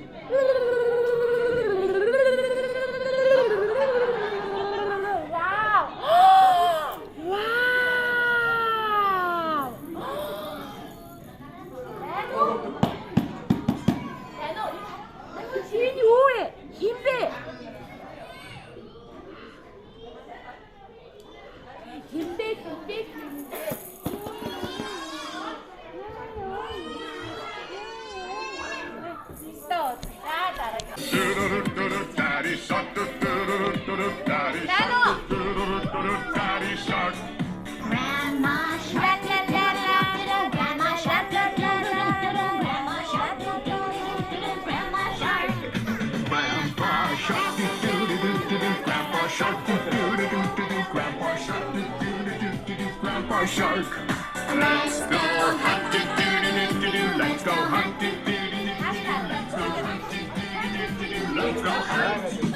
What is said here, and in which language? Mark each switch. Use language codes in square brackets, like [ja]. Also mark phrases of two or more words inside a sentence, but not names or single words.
[mn] Вау. Энэ юу вэ? Хин бэ? [en] Daddy shark, Daddy shark. Grandma shark, Grandma shark, Grandma shark, Grandma shark. Grandpa shark, Grandpa shark, Grandpa shark, Grandpa shark. Let's go hunting, let's go hunting, let's go hunting.